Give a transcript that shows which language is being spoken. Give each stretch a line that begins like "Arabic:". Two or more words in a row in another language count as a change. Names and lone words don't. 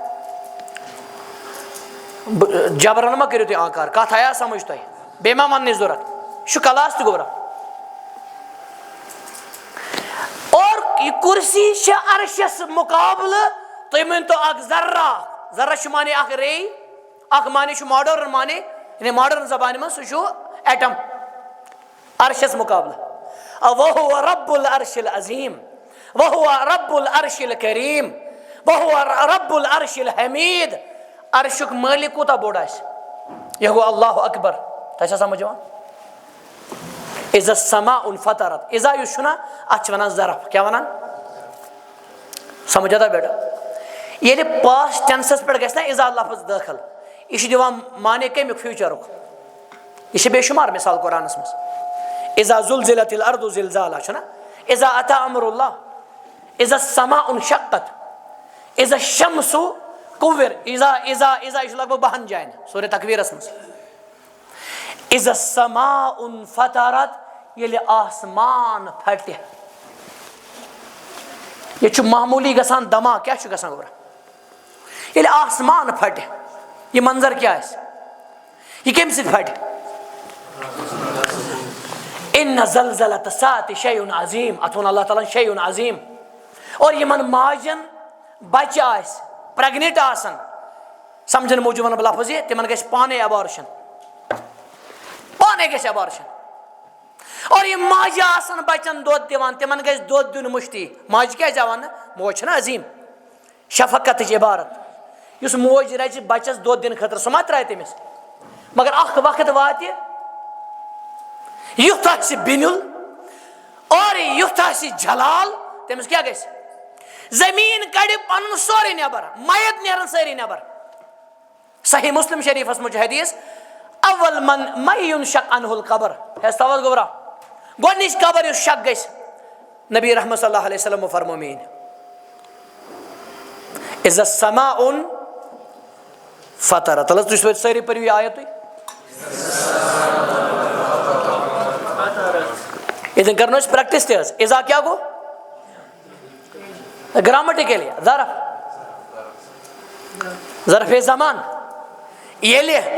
Kashmiri: جبرن ما کٔرِو تُہۍ آنکار کتھ آیا سمجھ تۄہہِ بیٚیہِ ما وننٕچ ضروٗرت یہِ چھُ کلاس تہِ گوٚبرا اور یہِ کُرسی چھِ عرشس مُقابلہٕ تُہۍ مٲنۍتو اکھ ذرہ چھُ مانے اکھ رے اکھ مانے چھُ ماڈٲرٕن مانے یعنی ماڈٲرٕن زبانہِ منٛز سُہ چھُ ایٹم عرشس مُقابلہٕ
Arabic: وَهُوَ رَبُّ الْعَرْشِ الْعَظِیٖم وَهُوَ رَبُّ الْعَرْشِ الْکَریٖم وَهُوَ رَبُّ الْعَرْشِ الْحَمیٖد
Kashmiri: عرشُک مٲلِک کوٗتاہ بوٚڑ آسہِ یہِ گوٚو
Arabic: اللہ اکبر
Kashmiri: تۄہہِ چھا سمجھ یِوان
Arabic: اِذَا السَّمَاءُ انفطرت
Kashmiri: اِذا یُس چھُنہ اتھ چھِ ونان ظرف کیٛاہ ونان
Urdu: سمجھا تھا بیٹا
Kashmiri: ییٚلہِ پاسٹ ٹینسس پٮ۪ٹھ گژھِ نا اِذا لفظ دٲخل یہِ چھُ دِوان مانے کمیُک فیوٗچرُک یہِ چھِ بے شُمار مثال قرآنس منٛز
Arabic: اِذا زُلزِلَتِ الْأَرْضُ زِلزالہا
Kashmiri: چھُنہ
Arabic: اِذا اَتَى أَمْرُ اللّٰہ اِذا السَّمَاءُ انشَقَّت اِذا الشَّمْسُ كُوِّرَت
Kashmiri: یہِ چھُ لگ بگ 10 جاین سورہ تکویرس منٛز
Arabic: اِذا السَّمَاءُ انفطرت
Kashmiri: ییٚلہِ آسمان پھٹہِ ییٚتہِ چھُ معموٗلی گژھان دما کیٛاہ چھُ گژھان گوٚبرا ییٚلہِ آسمان پھٹہِ یہِ منظر کیٛاہ آسہِ یہِ کمہِ سۭتۍ پھٹہِ
Arabic: اِنَّ زَلزَلَةَ السَّاعَةِ شَیْءٌ عَظیٖم
Kashmiri: اتھ ووٚن اللہ تعالیٰ ہن
Arabic: شَیْءٌ عَظیٖم
Kashmiri: اور یِمن ماجٮ۪ن بچہِ آسہِ پریگنِٹ آسن سمجھنہٕ موٗجوٗب ونہٕ بہٕ لفظ یہِ تِمن گژھِ پانے ایبارشن پانے گژھِ ایبارشن اور یِم ماجہِ آسن بچن دۄد دِوان تِمن گژھِ دۄد دیُن مُشتی ماجہِ کیٛازِ آو وننہٕ موج چھنہ عظیٖم شفقتٕچ عبارت یُس موج رچہِ بچس دۄد دِنہٕ خٲطرٕ سُہ ما ترایہِ تٔمِس مگر اکھ وقت واتہِ یُتھ آسہِ بِنیُل اور یُتھ آسہِ جلال تٔمِس کیٛاہ گژھِ زمیٖن کڑِ پنُن سورُے نٮ۪بر میت نیرن سٲری نٮ۪بر صحیح مسلم شریٖفس منٛز چھُ حدیٖث
Arabic: اول من یُنشق عنہ القبر
Kashmiri: ہیس تھاوس گوٚبرا گۄڈنِچ قبر یُس شک گژھِ نبی رحمت
Arabic: صلی اللہ علیہ وسلمو
Kashmiri: فرمو میٲنۍ
Arabic: اِذا السَّمَاءُ انفطرت
Kashmiri: تل حظ تُہۍ سٲری پٔرِو یہِ آیت تُہۍ ییٚتٮ۪ن کرنو أسۍ پریکٹِس تہِ حظ اِذا کیٛاہ گوٚو گرامٹِکلی ظرفے زمان ییٚلہِ